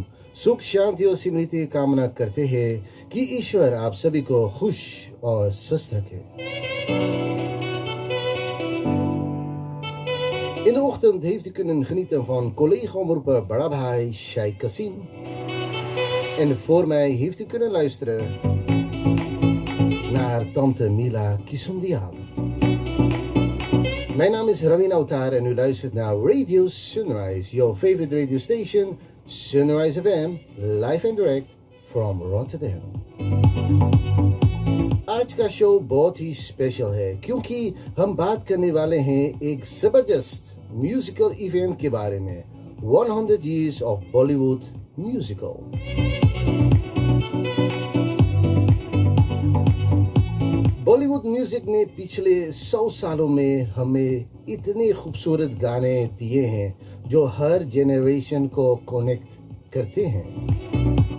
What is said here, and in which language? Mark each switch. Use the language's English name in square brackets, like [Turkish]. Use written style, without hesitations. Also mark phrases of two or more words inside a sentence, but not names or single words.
[Hindi] सुख शांति और समृद्धि कामना करते हैं कि ईश्वर आप सभी को खुश और स्वस्थ रखे। [Dutch] In de ochtend heeft u kunnen genieten van collega-omroeper Barabhai Sheikh Kasim. En voor mij heeft u kunnen luisteren naar Tante Mila Kisondial. Mijn naam is Ravin Autar en u luistert naar Radio Sunrise, [English] your favorite radio station, Sunrise FM, live and direct from Rotterdam. [Hindi] आज का शो बहुत ही स्पेशल है क्योंकि हम बात करने वाले हैं एक जबरदस्त [English] musical event [Hindi] के बारे में, 100 Years of Bollywood Musical। [English] Bollywood music [Hindi] ने पिछले 100 सालों में हमें इतने खूबसूरत गाने दिए हैं जो हर जेनरेशन को कनेक्ट करते हैं।